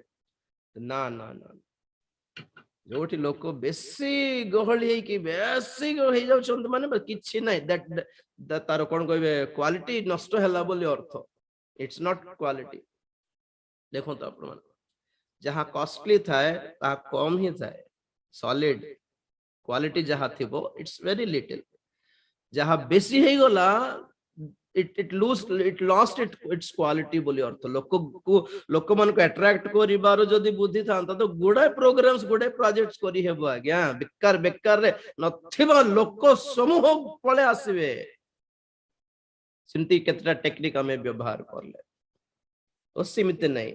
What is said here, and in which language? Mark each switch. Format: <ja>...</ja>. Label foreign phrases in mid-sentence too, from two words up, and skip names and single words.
<or>ନା ନା ନା, ଯୋଉଠି ଲୋକ ବେଶୀ ଗହଳି ହେଇକି ବେଶୀ ହେଇଯାଉଛନ୍ତି ମାନେ କିଛି ନାହିଁ, ତାର କଣ କହିବେ, କ୍ୱାଲିଟି ନଷ୍ଟ ହେଲା ବୋଲି ଅର୍ଥ।</or> <en>It's not quality.</en> <or>ଦେଖନ୍ତୁ ଆପଣ ମାନେ, ଯାହା କଷ୍ଟଲି ଥାଏ ତାହା କମ ହିଁ ଥାଏ, ସଲିଡ। କ୍ୱାଲିଟି ଯାହା ଥିବ</or> <en>it's very little.</en> <or>ଯାହା ବେଶୀ ହେଇଗଲା</or> <en>it lost its quality</en> <or>ବୋଲି ଅର୍ଥ। ଲୋକମାନଙ୍କୁ ଆଟ୍ରାକ୍ଟ କରିବାର ଯଦି ବୁଦ୍ଧି ଥାନ୍ତା ତ ଗୁଡାଏ ପ୍ରୋଗ୍ରାମସ୍ ଗୁଡାଏ ପ୍ରୋଜେକ୍ଟ କରି ହେବ ଆଜ୍ଞା। ବେକାରରେ ନଥିବା ଲୋକ ସମୂହ ପଳେଇ ଆସିବେ, ସେମିତି କେତେଟା ଟେକ୍ନିକ ଆମେ ବ୍ୟବହାର କଲେ। ତ ସେମିତି ନାହିଁ।</or>